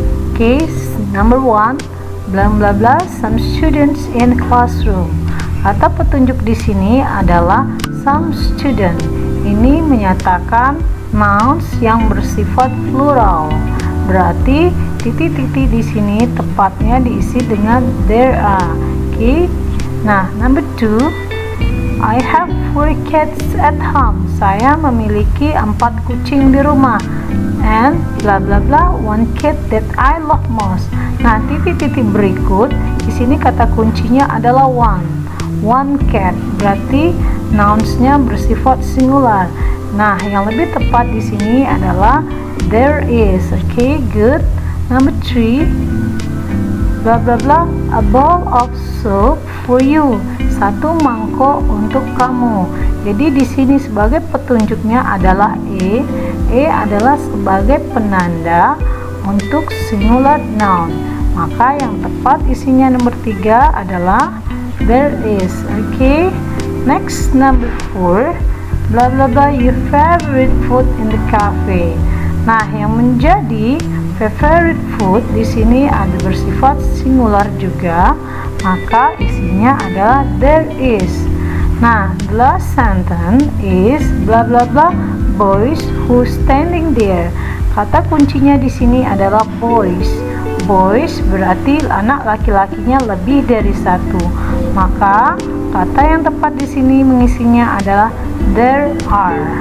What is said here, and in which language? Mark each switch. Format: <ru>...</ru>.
<en>Oke, number 1, blah blah blah, some students in classroom.</en> <id>Kata petunjuk di sini adalah</id> <en>some student.</en> <id>Ini menyatakan nouns yang bersifat plural. Berarti titik-titik di sini tepatnya diisi dengan</id> <en>there are.</en> <id>Oke.</id> <en>Nah, number 2, I have 4 cats at home.</en> <id>Saya memiliki 4 kucing di rumah.</id> <en>And bla bla bla, 1 cat that I love most.</en> <id>Nah, titik-titik berikut di sini kata kuncinya adalah</id> <en>one cat.</en> <id>Berarti nounsnya bersifat singular. Nah, yang lebih tepat di sini adalah</id> <en>there is. Okay, good. Number 3, bla bla bla, a bowl of soup for you.</en> <id>1 mangkok untuk kamu. Jadi di sini sebagai petunjuknya adalah E. E adalah sebagai penanda untuk singular noun. Maka yang tepat isinya nomor 3 adalah</id> <en>there is.</en> <id>Okay.</id> <en>Next, number 4, bla bla bla, your favorite food in the cafe.</en> <id>Nah, yang menjadi</id> <en>favorite food</en> <id>di sini ada bersifat singular juga, maka isinya adalah</id> <en>there is. Nah, the last sentence is bla bla bla, boys who standing there.</en> <id>Kata kuncinya di sini adalah boys. Boys berarti anak laki-lakinya lebih dari 1. Maka kata yang tepat di sini mengisinya adalah</id> <en>there are.</en>